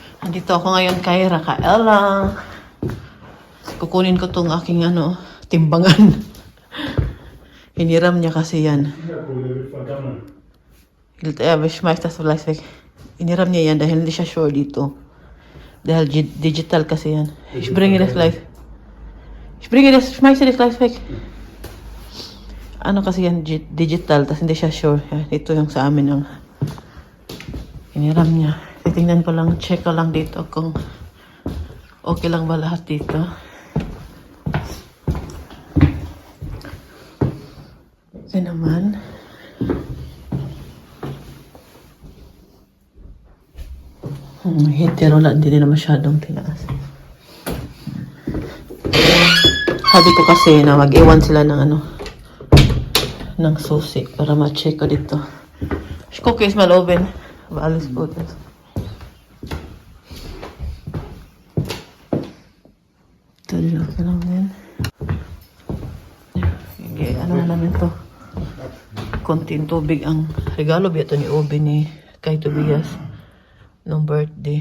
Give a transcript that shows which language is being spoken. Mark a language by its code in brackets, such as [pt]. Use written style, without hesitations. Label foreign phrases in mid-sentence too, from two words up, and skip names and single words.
[tl] Nandito ako ngayon kay Rafaela. Kukunin ko tong aking timbangan. Hiniram niya kasi yan. Hiniram niya yan dahil hindi siya sure dito. Dahil digital kasi yan. [de] Ich bringe das gleich. Schmeiß dir das gleich weg. [tl] Ano kasi yan, digital, tas hindi siya sure. Ito yung sa amin ang hiniram niya. Titingnan ko lang, check ko lang dito kung okay lang ba lahat dito. Ito naman. Hetero lang, hindi na masyadong tinaas. Sabi ko kasi na mag-iwan sila ng ng susi para ma-check ko dito. [de] Ich gucke jetzt mal oben, ob alles gut ist. [tl] Ito din okay lang din. Okay, ano na namin to? Konting tubig ang regalo ba ito ni Obi ni kay Tobias nung birthday.